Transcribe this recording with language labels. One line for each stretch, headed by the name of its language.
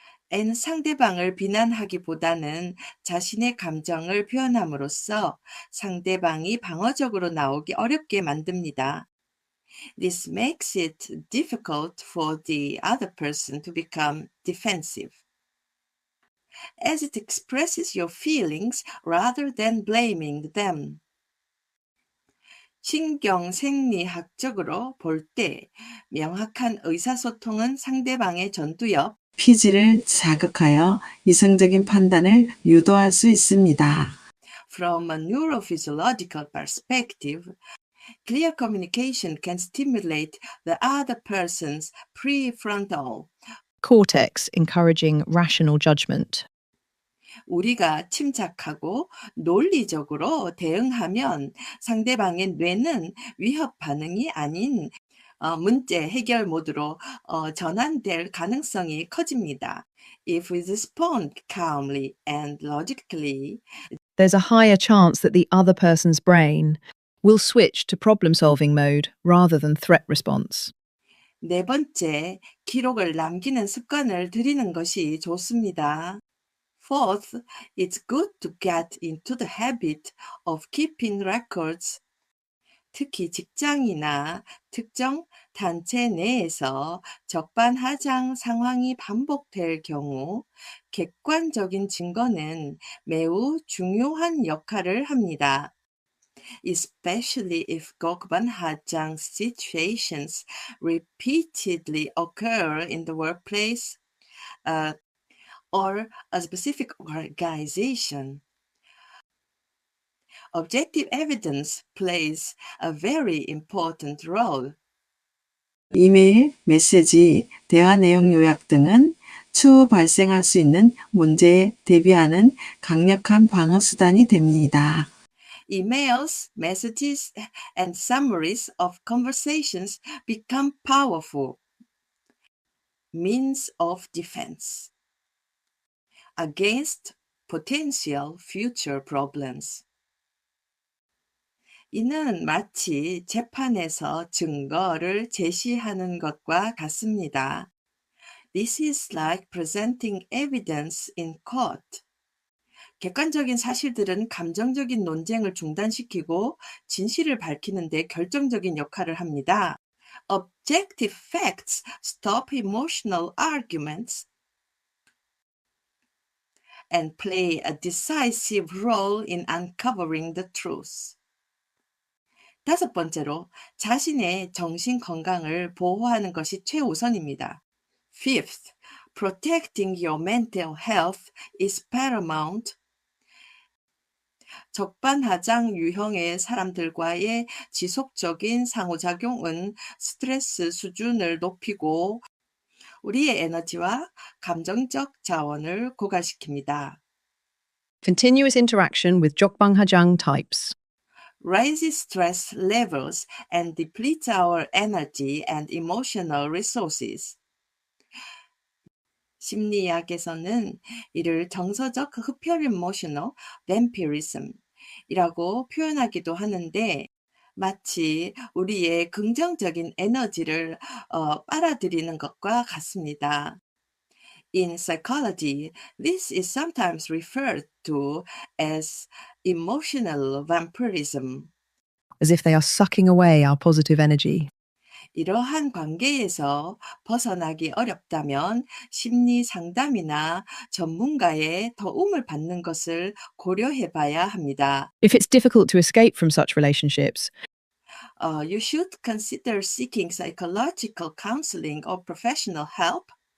Korean: N 상대방을 비난하기보다는 자신의 감정을 표현함으로써 상대방이 방어적으로 나오기 어렵게 만듭니다.
English: This makes it difficult for the other person to become defensive, as it expresses your feelings rather than blaming them.
Korean: 신경생리학적으로 볼 때 명확한 의사소통은 상대방의 전두엽, 피지를 자극하여 이성적인 판단을 유도할 수 있습니다.
English: From a neurophysiological perspective, Clear communication can stimulate the other person's prefrontal. cortex, encouraging rational judgment.
Korean: 우리가 침착하고 논리적으로 대응하면 상대방의 뇌는 위협 반응이 아닌 문제 해결 모드로 전환될 가능성이 커집니다.
English: If we respond calmly and logically, There's a higher chance that the other person's brain will switch to problem solving mode rather than threat response.
Korean: 네 번째, 기록을 남기는 습관을 들이는 것이 좋습니다.
English: Fourth, it's good to get into the habit of keeping records.
Korean: 특히 직장이나 특정 단체 내에서 적반하장 상황이 반복될 경우 객관적인 증거는 매우 중요한 역할을 합니다.
English: Especially if 적반하장 situations repeatedly occur in the workplace or a specific organization. Objective evidence plays a very important role.
Korean: 이메일, 메시지, 대화 내용 요약 등은 추후 발생할 수 있는 문제에 대비하는 강력한 방어 수단이 됩니다.
English: Emails, messages, and summaries of conversations become powerful means of defense against potential future problems.
Korean: 이는 마치 재판에서 증거를 제시하는 것과 같습니다.
English: This is like presenting evidence in court.
Korean: 객관적인 사실들은 감정적인 논쟁을 중단시키고 진실을 밝히는 데 결정적인 역할을 합니다.
English: Objective facts stop emotional arguments and play a decisive role in uncovering the truth.
Korean: 다섯 번째로, 자신의 정신 건강을 보호하는 것이 최우선입니다.
English: Fifth, protecting your mental health is paramount.
Korean: 적반하장 유형의 사람들과의 지속적인 상호작용은 스트레스 수준을 높이고 우리의 에너지와 감정적 자원을 고갈시킵니다.
English: Continuous interaction with 적반하장 types. Raises stress levels and depletes our energy and emotional resources.
Korean: 심리학에서는 이를 정서적 흡혈
English: emotional vampirism
Korean: 이라고 표현하기도 하는데 마치 우리의 긍정적인 에너지를 빨아들이는 것과 같습니다.
English: In psychology, this is sometimes referred to as emotional vampirism. As if they are sucking away our positive energy.
Korean: 이러한 관계에서 벗어나기 어렵다면 심리 상담이나 전문가의 도움을 받는 것을 고려해 봐야 합니다.
English: If it's difficult to escape from such relationships, You should consider seeking psychological counseling or professional help.